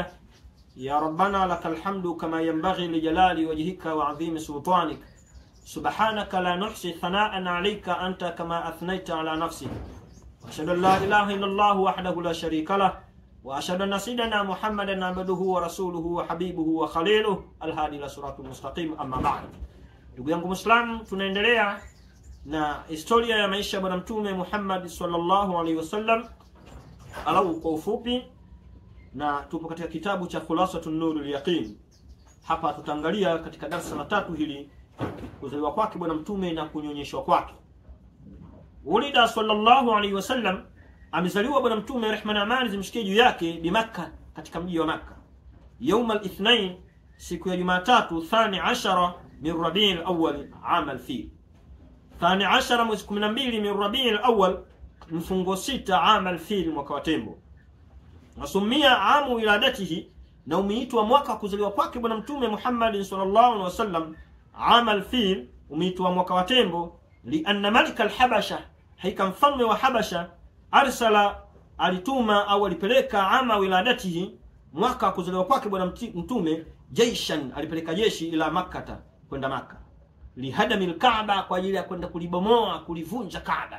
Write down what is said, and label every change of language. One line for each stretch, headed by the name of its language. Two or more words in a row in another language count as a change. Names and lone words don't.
Arabic: يا ربنا لك الحمد كما ينبغي لجلال وجهك وعظيم سلطانك. سبحانك لا نحصي ثناء عليك أنت كما أثنيت على نفسك. وأشهد أن لا إله إلا الله وحده لا شريك له، وأشهد أن سيدنا محمدا عبده ورسوله وحبيبه وخليله الهادي إلى صراط المستقيم. أما بعد،
Swahili: ndugu yangu Muislamu, tunaendelea na historia ya maisha ya Bwana Mtume Muhammad
Arabic: صلى الله عليه وسلم
Swahili: alau kwa ufupi, na tupo katika kitabu cha Khulasatun Nurul Yaqin. Hapa tutaangalia katika darasa la 3 hili kuzaliwa kwake Bwana Mtume na kunyonyeshwa kwake.
Arabic: ولد صلى الله عليه وسلم,
Swahili: amezaliwa Bwana Mtume rehma na amani zimshikie juu yake bi Makkah, katika mji wa Makkah,
Arabic: يوم الاثنين,
Swahili: siku ya Jumatatu, 12
Arabic: من ربيع الأول عام الفيل.
Swahili: 12 mwezi 12 min Rabiul Awwal, mfungo 6
Arabic: عام الفيل,
Swahili: mwaka wa tembo. Nasumia
Arabic: عام ولادته,
Swahili: na umeitwa mwaka kuzaliwa kwake Bwana Mtume Muhammad
Arabic: صلى الله عليه وسلم عام الفيل,
Swahili: umeitwa mwaka wa tembo,
Arabic: لأن ملك الحبشة,
Swahili: haika mfalme wa Habasha, arsala, alituma au alipeleka
Arabic: عام ولادته,
Swahili: mwaka kuzaliwa kwake Bwana Mtume, jaishan, alipeleka jeshi ila Makkah, kwenda Makkah, lihadamil Kaaba, kwa ajili ya kwenda kulibomoa, kulivunja Kaaba.